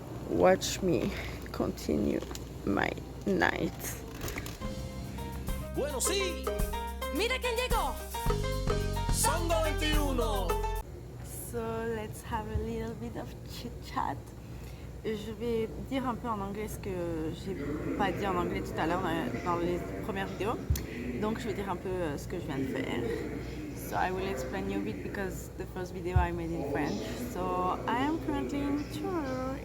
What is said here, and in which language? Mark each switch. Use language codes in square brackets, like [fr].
[en] Watch me continue my night. [es] Bueno, sí. Mira quién llegó. Songo 21. [en] So let's have a little bit of chit chat. [fr] Je vais dire un peu en anglais ce que j'ai pas dit en anglais tout à l'heure dans les premières vidéos. Donc je vais dire un peu ce que je viens de faire. [en] So I will explain you a bit because the first video I made in French. So I am currently in Toronto.